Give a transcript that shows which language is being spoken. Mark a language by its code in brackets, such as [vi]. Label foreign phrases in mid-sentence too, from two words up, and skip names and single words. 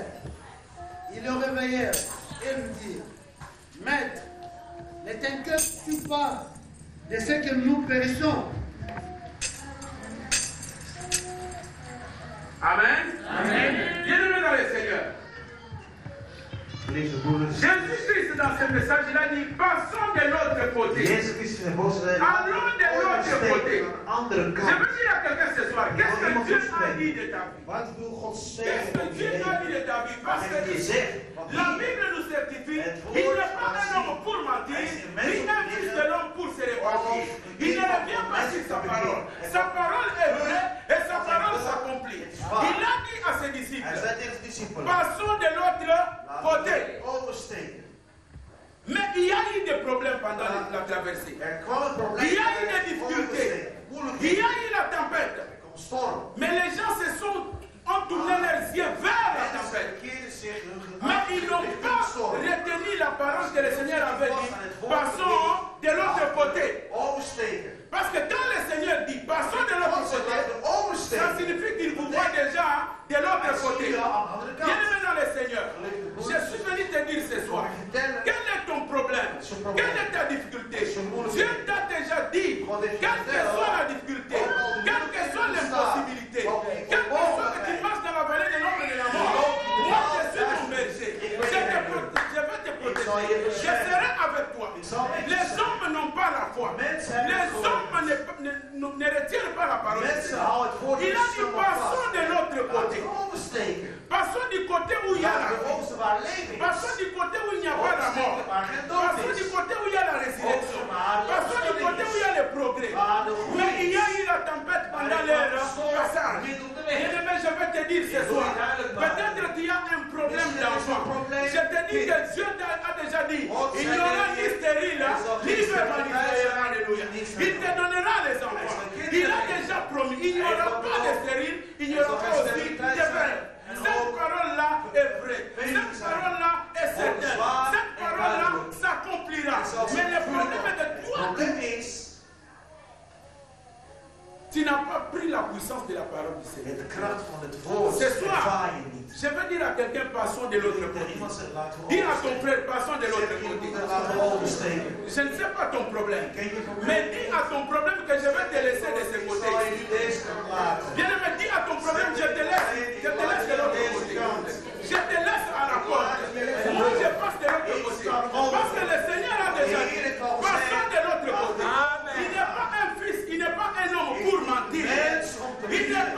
[fr] Ils le réveillèrent et lui dirent, Maître, ne t'inquiètes-tu pas de ce que nous périssons? Amen. Amen. Bien-aimés dans le Seigneur. [nl] Lieve broeders. [fr] Jésus-Christ dans ce message, il a dit, passons de l'autre côté. [nl] Jezus Christus in de boodschap. [fr] Allons de l'autre côté. [nl] Aan de andere [fr] Je [nl] kant. [fr] veux dire à quelqu'un ce soir, qu'est-ce que Dieu a dit de ta vie? [nl] Wat wil God [fr] Qu'est-ce [nl] zeggen [fr] que [nl] over je [fr] Dieu a dit [nl] leven? [fr] de ta vie? Parce [nl] Wat [fr] que [nl] heeft hij [fr] ici, [nl] gezegd? Want [fr] la [nl] hier, [fr] Bible nous certifie, [nl] het [fr] il [nl] woord [fr] n'est pas [nl] laat [fr] un homme [nl] zien. [fr] pour mentir, [nl] Hij is een [fr] ni [nl] mens om [fr] un [nl] te [fr] fils de [nl] liegen. [fr] l'homme pour se repentir. [nl] Of [fr] Il ne [nl] een [fr] revient pas [nl] mens [fr] sur [nl] te [fr] sa parole. [nl] bekeren. [fr] Sa parole est vraie et sa parole s'accomplit. [nl] Het is waar. [fr] Il a dit à ses [nl] Hij [fr] disciples, [nl] zei tegen de discipelen. [fr] passons de l'autre [nl] Laten [fr] côté. [nl] we oversteken. [fr] Mais il y a eu des problèmes pendant la traversée. [nl] Er kwam een probleem. [fr] Il y a eu des difficultés. Il y a eu la tempête. [nl] Er kwam een storm. [fr] Mais les gens ont tourné leurs yeux vers la [nl] Mensen [fr] tempête. [nl] keerden zich hun [fr] Mais [nl] gedachten [fr] ils n'ont [nl] richting [fr] pas [nl] de storm. [fr] retenu la parole que le Seigneur avait dit. Passons de l'autre côté. [nl] Oversteken. [fr] Parce que quand le Seigneur dit passons de l'autre [nl] God zegt [fr] côté, [nl] laten we [fr] ça [nl] oversteken. [fr] signifie qu'il vous voit déjà de l'autre [nl] Hij [fr] côté. [nl] ziet je aan de andere kant. [fr] Bien-aimé dans le Seigneur, je suis venu te dire ce soir, quel est ton problème? Quelle est ta difficulté? Dieu t'a déjà dit, quelle que soit la difficulté, quelle que soit l'impossibilité, quel que soit que tu marches dans la vallée de l'ombre et de la mort, moi je suis ton berger. Je vais te protéger. Je serai avec toi. Les hommes n'ont pas la foi. Les hommes ne retiennent pas la parole. [nl] Mensen houden het woord [fr] Il a dit passons de l'autre côté. [nl] Laten we oversteken. [fr] Passons du côté où il y a la [nl] Laten we [fr] vie. [nl] oversteken waar leven is. [fr] Passons du côté où il n'y a pas la mort. [nl] Oversteken waar geen dood [fr] Passons du [nl] is. [fr] côté où il y a la résurrection. Passons du côté où il y a le progrès. Mais il y a eu la tempête pendant leur passage. Bien-aimé, je vais te dire ce soir, peut-être qu'il y a un problème d'enfant. Je te dis que Dieu a déjà dit, il n'y aura ni stérile, ni vermanifère. Alléluia. Il te donnera les enfants. Il a déjà promis, il n'y aura pas de stérile, il n'y aura pas aussi de verre. Cette parole-là est vraie. Cette parole-là est certaine. Cette parole-là s'accomplira. Mais le problème est de toi. [nl] Probleem is, [fr] Tu n'as pas pris la puissance de la parole du Seigneur. [nl] de kracht van het woord [fr] Ce soir, [nl] ervaar je niet. [fr] je veux dire à quelqu'un, passons de l'autre [nl] Tegen [fr] côté. [nl] iemand zegt, laten we [fr] Dis à ton [nl] oversteken. [fr] frère, passons de l'autre [nl] Zeg [fr] côté. [nl] iemand, laten we oversteken. [fr] Je ne sais pas ton problème. [nl] Ken je probleem? [fr] Mais dis à ton problème que je vais te laisser de ce [nl] Ik [fr] côté. [nl] zal je nu deze kant laten. [fr] Bien-aimé, dis à ton problème, je te laisse de l'autre côté. Je te laisse à la porte. Moi, je passe de l'autre côté. Parce que le Seigneur a déjà dit, passons de l'autre côté. Il n'est pas un fils, il n'est pas un homme pour mentir. [nl] Mens om te [fr] Il n'est